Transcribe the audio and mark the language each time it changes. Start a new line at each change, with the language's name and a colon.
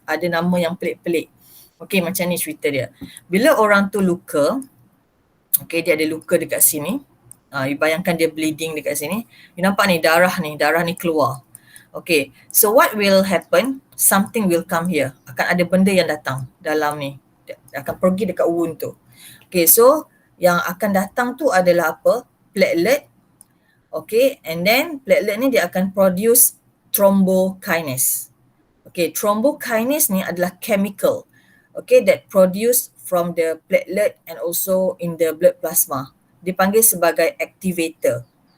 Malay: Ada nama yang pelik-pelik. Okay, macam ni cerita dia. Bila orang tu luka, okay, dia ada luka dekat sini. You bayangkan dia bleeding dekat sini. You nampak ni darah ni keluar.
English: Okay, so what will happen? Something will come here.
Malay: Akan ada benda yang datang dalam ni. Dia akan pergi dekat wound tu. Okay, so yang akan datang tu adalah apa? Platelet.
English: Okay, and then
Malay: platelet ni dia akan produce thrombokinase. Okay, thrombokinase ni adalah chemical.
English: Okay, that produce from the platelet and also in the blood plasma.
Malay: Dipanggil sebagai activator.